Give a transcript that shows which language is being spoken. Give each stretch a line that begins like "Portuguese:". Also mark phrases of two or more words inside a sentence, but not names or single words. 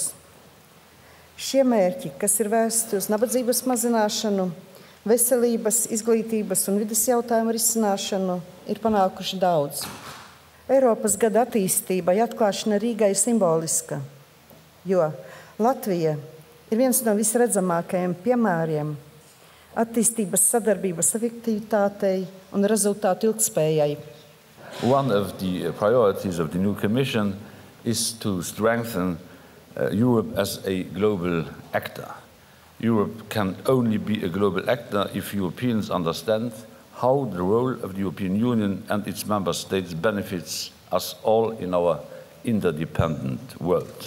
Latvian: Šie mērķi, kas ir vērsti uz nabadzības mazināšanu, veselības, izglītības un vides jautājumu risināšanu, ir panākuši daudz. Eiropas gada attīstībai atklāšana Rīgai ir simboliska, jo Latvija ir viens no visredzamākajiem piemēriem attīstības sadarbības efektivitātei un rezultātu ilgtspējai.
English: One of the priorities of the new Commission is to strengthen Europe as a global actor. Europe can only be a global actor if Europeans understand how the role of the European Union and its member states benefits us all in our interdependent world.